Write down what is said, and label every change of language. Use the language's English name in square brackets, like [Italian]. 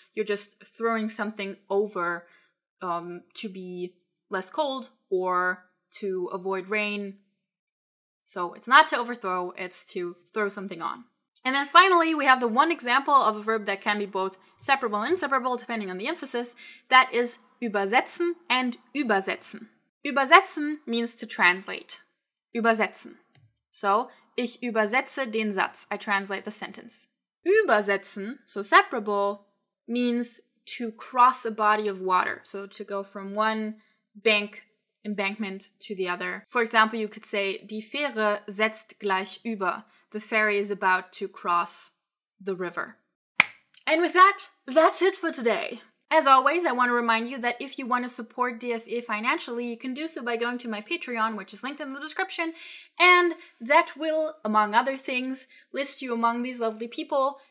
[English] You're just throwing something over to be less cold or to avoid rain. So it's not to overthrow, it's to throw something on. And then finally, we have the one example of a verb that can be both separable and inseparable, depending on the emphasis. That is übersetzen and übersetzen. Übersetzen means to translate. Übersetzen. [German] So, ich übersetze den Satz. [English] I translate the sentence. Übersetzen, so separable, means to cross a body of water. So to go from one embankment to the other. For example, you could say, [German] die Fähre setzt gleich über. [English] The ferry is about to cross the river. And with that, that's it for today. As always, I want to remind you that if you want to support DFE financially, you can do so by going to my Patreon, which is linked in the description, and that will, among other things, list you among these lovely people.